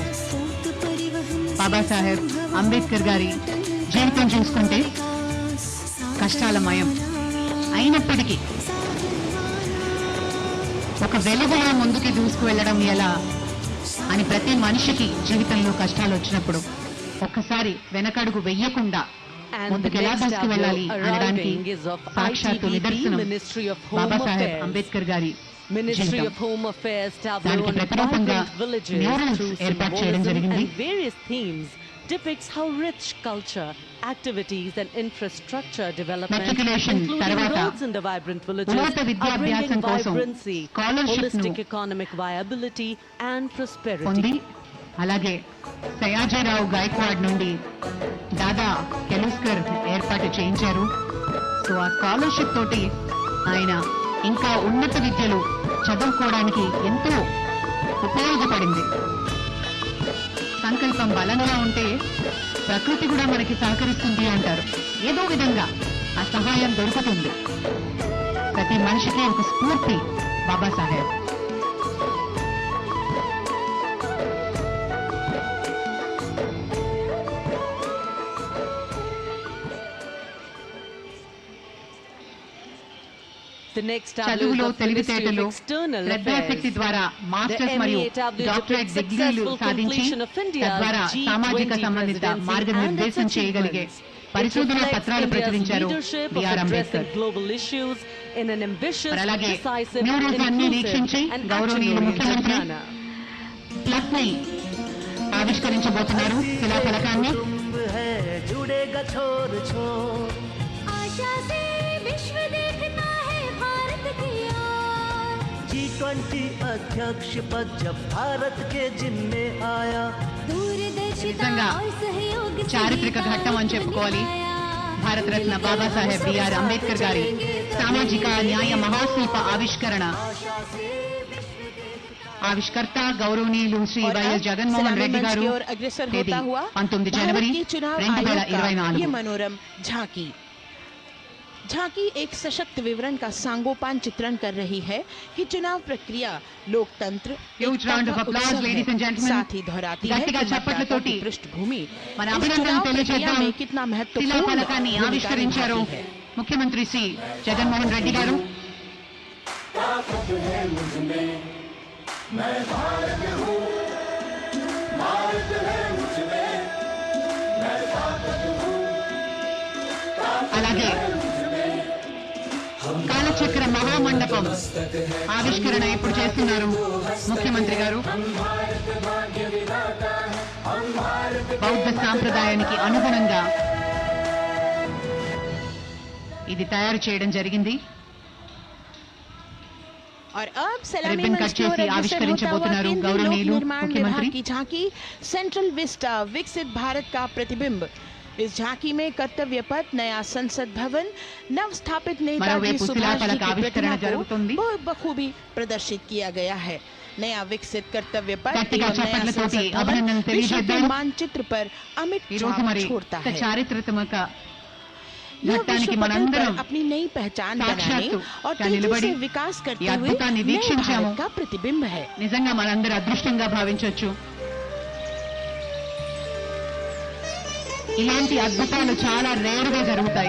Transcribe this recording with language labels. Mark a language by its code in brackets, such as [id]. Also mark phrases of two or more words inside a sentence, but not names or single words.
[te] బాబాసాహెబ్ అంబేద్కర్ గారి జీవితం చూసుకుంటే కష్టాలమయం అయినప్పటికీ ఒక వెలుగులో ముందుకి దూసుకువెళ్ళడం ఎలా అని ప్రతి మనిషికి జీవితంలో కష్టాలు వచ్చినప్పుడు ఒక్కసారి వెనకడుగు వెయ్యకుండా ముందుకు ఎలా దూసుకువెళ్ళాలి అనడానికి సాక్షాత్తు నిదర్శనం బాబాసాహెబ్ అంబేద్కర్ గారి [en] Ministry of Home Affairs tableau [te] దానికి [en] on [te] ప్రతిరూపంగా [en] vibrant villages [te] మ్యూరల్స్ [en] through [te] ఏర్పాటు చేయడం [en] symbolism [te] జరిగింది. [en] and various themes depicts how rich culture, activities and infrastructure development, [te] Matriculation [en] including [te] తర్వాత [en] roads in the vibrant villages, [te] ఉన్నత [en] are [te] విద్యాభ్యాసం [en] bringing [te] కోసం [en] vibrancy, [te] స్కాలర్షిప్ ను [en] holistic economic viability and [te] పొంది, [en] prosperity. [te] అలాగే సయాజీరావు గాయక్వాడ్ నుండి దాదా కెలుస్కర్ ఏర్పాటు చేయించారు. సో ఆ స్కాలర్షిప్ తోటి ఆయన ఇంకా ఉన్నత విద్యలు చదువుకోవడానికి ఎంతో ఉపయోగపడింది. సంకల్పం బలంగా ఉంటే ప్రకృతి కూడా మనకి సహకరిస్తుంది అంటారు. ఏదో విధంగా ఆ సహాయం దొరుకుతుంది. ప్రతి మనిషికి ఒక స్ఫూర్తి బాబాసాహెబ్. [en] The next tableau is [te] చదువులో [en] of the Ministry of [te] తెలివితేటలు [en] External [te] శ్రద్ధాశక్తి [en] Affairs. [te] ద్వారా మాస్టర్స్ [en] The [te] మరియు [en] MA tableau [te] డాక్టరేట్ [en] depicts [te] డిగ్రీలు [en] successful [te] సాధించి [en] completion of India's [te] తద్వారా సామాజిక [en] G20 [te] సంబంధిత [en] presidency [te] మార్గనిర్దేశం [en] and its [te] చేయగలిగే [en] achievements. [te] పరిశోధన [en] It [te] పత్రాలు [en] reflects [te] ప్రచురించారు [en] India's leadership of [te] బిఆర్ [en] addressing [te] అంబేద్కర్. [en] global issues in an ambitious, [te] అలాగే [en] decisive, [te] మ్యూరల్స్ అన్ని వీక్షించి [en] inclusive and [te] గౌరవనీయులు [en] action-oriented [te] ముఖ్యమంత్రి [en] manner. [te] ప్లస్ ని ఆవిష్కరించబోతున్నారు శిలాఫలకాన్ని. [hi] जुड़ेगा छोर छोर आशा से विश्व देखता है भारत की ओर। G20 अध्यक्ष पद जब भारत के जिम्मे आया दूरदर्शिता [te] నిజంగా [hi] और सहयोग से [te] చారిత్రక ఘట్టం అని చెప్పుకోవాలి. భారతరత్న బాబాసాహెబ్ బిఆర్ అంబేద్కర్ గారి సామాజిక న్యాయ మహాశిల్ప ఆవిష్కరణ. ఆవిష్కర్త గౌరవనీయులు శ్రీ వైఎస్ జగన్మోహన్ రెడ్డి గారు. తేదీ 19 जनवरी 2024. [hi] ये मनोरम झांकी झांकी एक सशक्त विवरण का सांगोपान चित्रण कर रही है कि चुनाव प्रक्रिया लोकतंत्र [en] Huge round of applause, ladies and gentlemen. [hi] साथ ही दोहराती है [te] గట్టిగా [hi] कि [te] చప్పట్ల [hi] मतदाता [te] తోటి [hi] की पृष्ठभूमि [te] మన [hi] इस [te] అభినందనలు [hi] चुनाव प्रक्रिया [te] తెలియజేద్దాం. [hi] में कितना महत्वपूर्ण [te] శిలాఫలకాన్ని [hi] भूमिका [te] ఆవిష్కరించారు [hi] निभाती है। [te] ముఖ్యమంత్రి శ్రీ జగన్మోహన్ రెడ్డి గారు. అలాగే కాలచక్ర మహామండపం ఆవిష్కరణ ఎప్పుడు చేస్తున్నారు ముఖ్యమంత్రి గారు. బౌద్ధ సాంప్రదాయానికి అనుగుణంగా ఇది తయారు చేయడం జరిగింది. [hi] और अब सलामी [te] रिबन [hi] मंच [te] कट [hi] की ओर [te] చేసి [hi] अग्रसर होता हुआ [te] ఆవిష్కరించబోతున్నారు [hi] केंद्रीय लोक [te] గౌరవనీయులు [hi] निर्माण [te] ముఖ్యమంత్రి. [hi] विभाग की झांकी सेंट्रल विस्टा विकसित भारत का प्रतिबिंब। इस झांकी में कर्तव्य पथ, नया संसद भवन, नव स्थापित नेताजी [te] మరోవైపు [hi] सुभाष जी [te] శిలాఫలక [hi] की [te] ఆవిష్కరణ [hi] प्रतिमा [te] జరుగుతుంది. [hi] को बखूबी प्रदर्शित किया गया है। नया विकसित कर्तव्य पथ [te] గట్టిగా [hi] एवं नया [te] చప్పట్లతోటి [hi] संसद भवन [te] అభినందనలు [hi] विश्व के [te] తెలియజేద్దాం. [hi] मानचित्र पर अमिट [te] ఈ రోజు [hi] छाप [te] మరి [hi] छोड़ता [te] ఒక [hi] है। [te] చారిత్రాత్మక [hi] यह [te] ఘట్టానికి [hi] विश्व पटल [te] మనందరం [hi] पर अपनी नई पहचान बनाने [te] साक्षाత్తు [hi] और [te] గా [hi] तेजी [te] నిలబడి [hi] से विकास [te] ఈ [hi] करते हुए [te] అద్భుతాన్ని [hi] नए [te] వీక్షించాము. [hi] भारत का प्रतिबिंब है। [te] నిజంగా మనందరూ అదృష్టంగా భావించవచ్చు. ఇలాంటి అద్భుతాలు చాలా రేరుగా జరుగుతాయి.